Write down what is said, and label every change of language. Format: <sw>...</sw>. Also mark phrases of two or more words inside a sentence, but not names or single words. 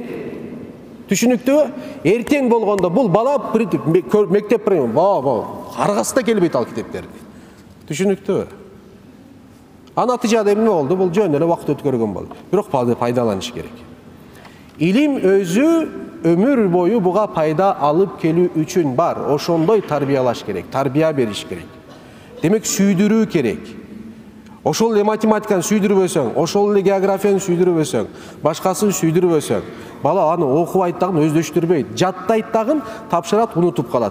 <ky>Түшүнүктүүбү? Эртең болгондо бул бала мектеп каргасы да келбейт ал китептерди. Түшүнүктүүбү? Натыйжада эмне болду? Бул жөн эле убакыт өткөргөн болду. Бирок пайдаланыш керек. Илим өзү ömür boyu buğa payda alıp kelүү üçün бар. Ошондой тарбиялаш керек, тарбия бериш керек. Демек сүйдүрүү керек. Ошол эле математиканы сүйдүрүп өсөң, ошол эле географияны сүйдүрүп өсөң, башкасын сүйдүрүп өсөң, бала аны окубайт дагы, өздөштүрбөйт, жаттайт дагы, тапшырат, унутуп калат.</ky>